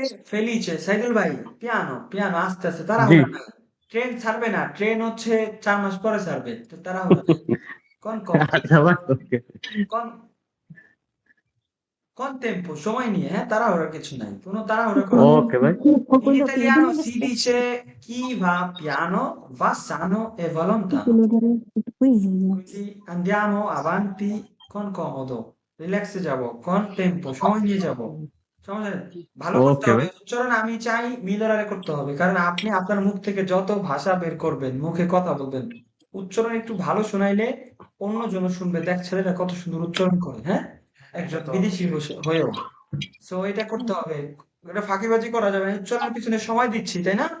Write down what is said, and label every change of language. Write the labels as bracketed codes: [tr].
[bn] ফেলিছে। সাইদুল ভাই, piano piano, আস্তে আস্তে, জি। তাড়াহুড়া না। ট্রেন ছাড়বে না, ট্রেন হচ্ছে 4 মাস পরে ছাড়বে, তো তাড়াহুড়া নাই। কোন কোন আচ্ছা ভাই, ওকে। কোন কোন টেম্পো, সময় নিয়ে, হ্যাঁ, তাড়াহুড়ার কিছু নাই, কোনো তাড়াহুড়া করা যাবে না। ওকে ভাই। [it] In italiano si dice chi va piano va sano e va lontano. Quindi andiamo avanti con comodo, [bn] রিল্যাক্সে যাব, [it] con tempo, [bn] সময় নিয়ে যাব। সমঝে? ভালো করতে ওকে হবে ভাই। উচ্চারণ। আমি চাই মিলরারে করতে হবে, কারণ আপনি আপনার মুখ থেকে যত ভাষা বের করবেন, মুখে কথা বলবেন, উচ্চারণ একটু ভালো শোনাইলে অন্যজন শুনবে, দেখ ছেলেটা কত সুন্দর উচ্চারণ করে, হ্যাঁ, একজন বিদেশি হয়েও। সো এটা করতে হবে, এটা ফাঁকিবাজি করা যাবে না। উচ্চারণের পিছনে সময় দিচ্ছি, তাই না?